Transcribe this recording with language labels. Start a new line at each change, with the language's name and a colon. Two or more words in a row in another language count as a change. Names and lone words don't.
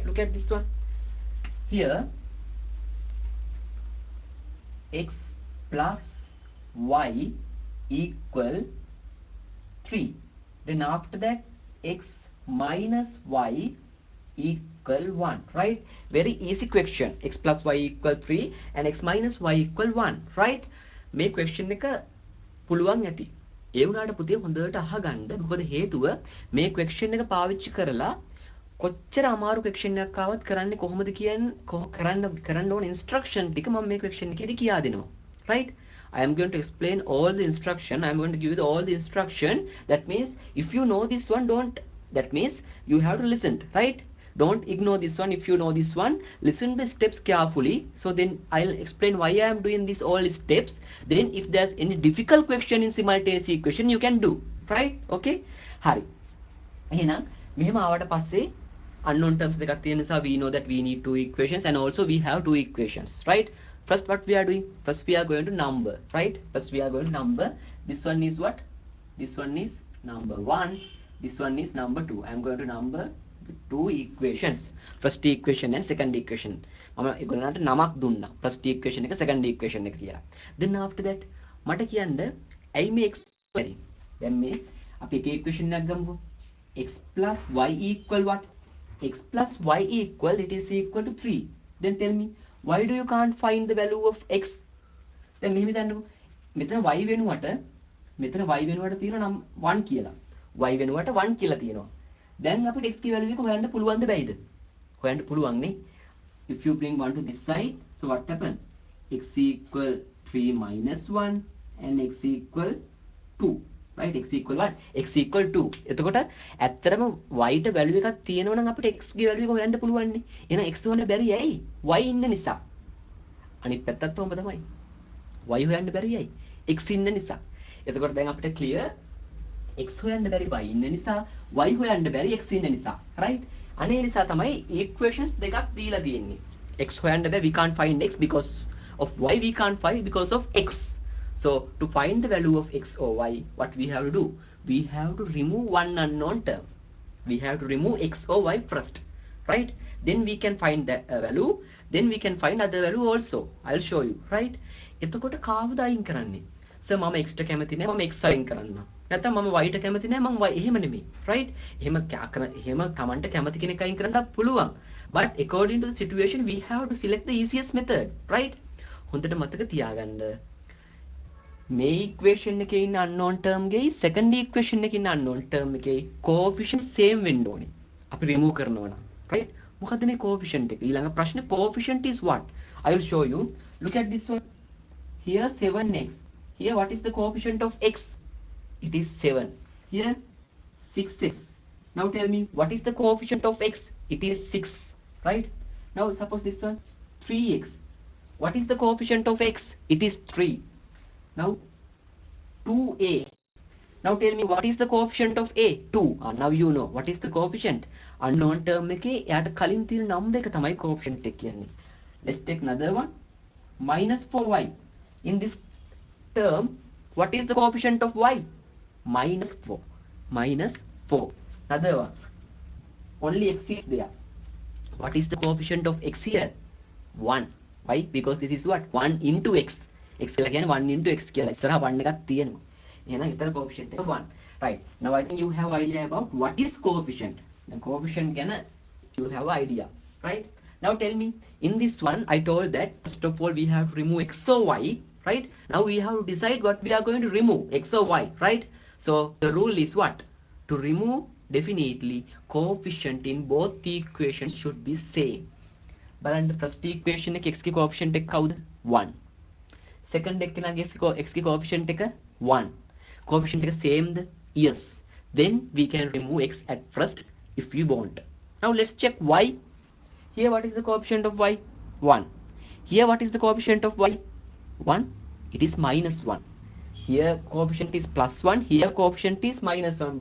English: Look at this one. Here, x plus y equal 3. Then after that, x minus y equal 1, right? Very easy question. X plus y equal 3 and x minus y equal 1, right?
Sinhala: මේ question එක පුළුවන් ඇති. ඒ වුණාට පුතේ හොඳට අහගන්න. මොකද හේතුව මේ question එක පාවිච්චි කරලා කොච්චර අමාරු question එකක් ආවත් කරන්නේ කොහොමද කියන්නේ කරන්න ඕන instruction ටික මම මේ question එකේදී කියා දෙනවා.
English: Right? I am going to explain all the instruction. I am going to give you all the instruction. That means if you know this one, don't. That means you have to listen, right? Don't ignore this one. If you know this one, listen the steps carefully. So then I'll explain why I am doing this all steps. Then if there's any difficult question in simultaneous equation, you can do, right? Okay? Hari.
Sinhala: එහෙනම් මෙහෙම ආවට පස්සේ
English: unknown terms
Sinhala: දෙකක් තියෙන නිසා
English: we know that we need two equations and also we have two equations, right? First what we are doing? First we are going to number, right? First we are going to number. This one is what? This one is number 1. This one is number 2. I am going to number the two equations. First equation and second equation.
Sinhala: මම ඒගොල්ලන්ට නමක් දුන්නා.
English: First equation එක second equation
Sinhala: එක කියලා.
English: Then after that
Sinhala: මට කියන්න ඇයි මේ x බැරි? දැන් මේ අපි එක equation එකක් ගමුකෝ.
English: X plus y equal what? X plus y equal, it is equal to 3. Then tell me, why do you can't find the value of x?
Sinhala: Then මෙහෙම හිතන්නකෝ. මෙතන y වෙනුවට තියෙනවා නම් 1 කියලා. y වෙනුවට 1 කියලා තියෙනවා. දැන් අපිට x ගේ value එක හොයන්න පුළුවන්ද බැයිද? හොයන්න පුළුවන් නේ.
English: If you bring 1 to this side, so what happen? X equal 3 minus 1 and x equal 2. Right? X equal what? X equal 2.
Sinhala: එතකොට ඇත්තටම y ට value එකක් තියෙනවා නම් අපිට x ගේ value එක හොයන්න පුළුවන් නේ. එහෙනම් x හොයන්න බැරි ඇයි? y ඉන්න නිසා. අනිත් පැත්තත් ඔහොම තමයි. y හොයන්න බැරි ඇයි? x ඉන්න නිසා. එතකොට දැන් අපිට clear x හොයන්න බැරි y ඉන්න නිසා, y හොයන්න බැරි x ඉන්න නිසා. Right? අනේ නිසා තමයි equations දෙකක් දීලා තියෙන්නේ. x හොයන්න බැ,
English: we can't find x because of y, we can't find because of x. So to find the value of x or y, what we have to do? We have to remove one unknown term. We have to remove x or y first, right? Then we can find that value. Then we can find other value also. I'll show you, right?
Sinhala: එතකොට කාවද අයින් කරන්නේ? සර් මම x ට කැමති නැහැ, මම x අයින් කරන්න. නැත්නම් මම y ට කැමති නැහැ, මම y. එහෙම නෙමෙයි, right? එහෙම Tamanට කැමති කෙනෙක් අයින් කරන්නත් පුළුවන්.
English: But according to the situation, we have to select the easiest method, right?
Sinhala: හොඳට මතක තියාගන්න. මේ equation එකේ ඉන්න
English: unknown term
Sinhala: ගේ
English: second equation
Sinhala: එකේ ඉන්න
English: unknown term
Sinhala: එකේ coefficient same වෙන්න ඕනේ. අපි remove කරනවා නම්, right? මොකද්ද මේ coefficient එක? ඊළඟ ප්‍රශ්නේ
English: coefficient is what? I will show you. Look at this one. Here 7x. Here what is the coefficient of x? It is 7. Here 6x. Now tell me what is the coefficient of x? It is 6, right? Now suppose this one 3x. What is the coefficient of x? It is 3. Now 2a. Now tell me what is the coefficient of a? 2. Now you know what is the coefficient. Unknown term
Sinhala: එකේ එයාට කලින් තියෙන number එක තමයි coefficient එක කියන්නේ.
English: Let's take another one. Minus 4y. In this term, what is the coefficient of y? Minus 4. Minus 4. Another one. Only x is there. What is the coefficient of x here? 1. Why? Because this is what? 1 into x.
Sinhala: x කියලා කියන්නේ
English: 1 into x
Sinhala: කියලා. ඉස්සරහා 1 එකක් තියෙනවා. එහෙනම් ඊතර coefficient එක 1.
English: Right. Now I think you have idea about what is coefficient. The coefficient ගැන you have idea, right? Now tell me, in this one I told that first of all we have to remove x or y, right? Now we have to decide what we are going to remove, x or y, right? So the rule is what? To remove, definitely coefficient in both the equations should be same.
Sinhala: බලන්න
English: first equation
Sinhala: එක x ගේ coefficient එක කවුද? 1. Second එකේ x ගේ coefficient එක 1.
English: Coefficient එක same ද? Yes. Then we can remove x at first if we want. Now let's check y. Here what is the coefficient of y? 1. Here what is the coefficient of y? 1. It is minus 1. Here coefficient is plus 1. Here coefficient is minus 1.